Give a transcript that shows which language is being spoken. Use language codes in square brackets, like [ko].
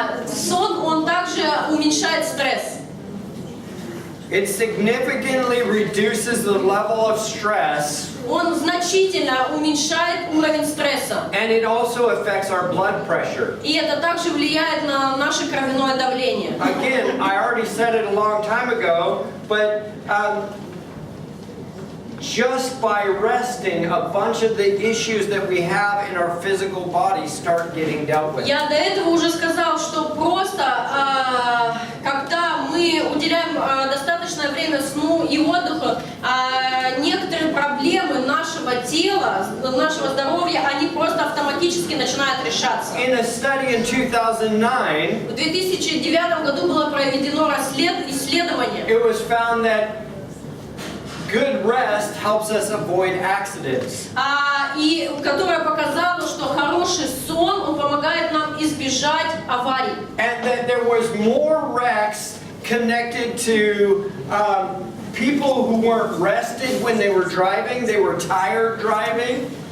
[ru] Сон, он также уменьшает стресс. [en] It significantly reduces the level of stress, [ru] Он значительно уменьшает уровень стресса. [en] and it also affects our blood pressure. [ru] И это также влияет на наше кровяное давление. [en] Again, I already said it a long time ago, but just by resting, a bunch of the issues that we have in our physical body start getting dealt with. [ru] Я до этого уже сказал, что просто когда мы уделяем достаточное время сну и отдыху, некоторые проблемы нашего тела, нашего здоровья, они просто автоматически начинают решаться. [en] In a study in 2009, [ru] В 2009 году было проведено исследование, [en] it was found that good rest helps us avoid accidents. [ru] и которое показало, что хороший сон, он помогает нам избежать аварий. [en] And that there was more wrecks connected to people who weren't rested when they were driving, they were tired driving.